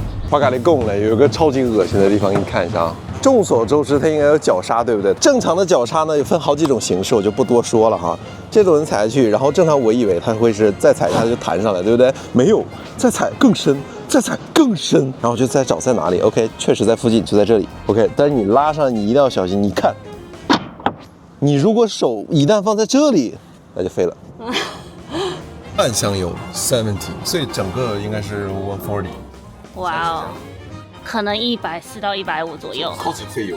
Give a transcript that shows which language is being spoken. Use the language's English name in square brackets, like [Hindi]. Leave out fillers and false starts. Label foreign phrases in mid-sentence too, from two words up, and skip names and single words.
[Chinese] 巴嘎利贡呢有一個超級惡心的地方，給你看一下啊。眾所周知，它應該有絞殺，對不對？正常的絞殺呢，有分好幾種形式，我就不多說了哈。這種人踩下去，然後正常我以為它會是再踩一下就彈上來，對不對？沒有，再踩更深，再踩更深，然後就再找在哪裡。OK， 確實在附近，就在這裡。OK，但是你拉上，你一定要小心。你看，你如果手一旦放在這裡，那就廢了。半箱油70，所以整個應該是140。哇哦。可能140到150左右，超級費油。